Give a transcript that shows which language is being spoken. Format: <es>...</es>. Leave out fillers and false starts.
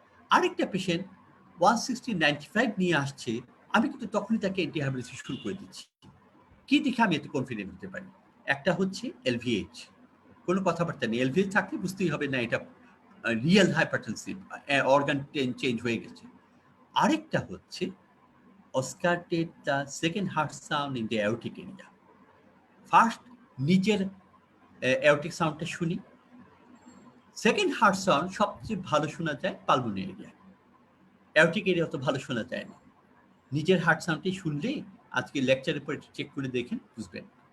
<bn>আরেকটা পেশেন্ট 160-95 নিয়ে আসছে, আমি কিন্তু তখনই তাকে অ্যান্টিহাইপারটেনসিভ শুরু করে দিচ্ছি। কি দেখে আমি এত কনফিডেন্ট হতে পারি? একটা হচ্ছে এলভিএইচ, কোনো কথাবার্তা নেই, এলভিএইচ থাকলে বুঝতেই হবে না এটা রিয়েল হাইপারটেনসিভ, অর্গান চেঞ্জ হয়ে গেছে। আরেকটা হচ্ছে</bn> <en>auscultate the second heart sound in the aortic area.</en> <bn>First নিজের অ্যাওরটিক সাউন্ডটা শুনি, সেকেন্ড হার্ট সাউন্ড সবচেয়ে ভালো শোনা যায় পালমোনারি এরিয়া, অ্যাওরটিক এরিয়া অত ভালো শোনা যায় না। নিজের হার্ট সাউন্ডটি শুনলেই আজকে লেকচারের পর চেক করে দেখেন, বুঝবেন।</bn>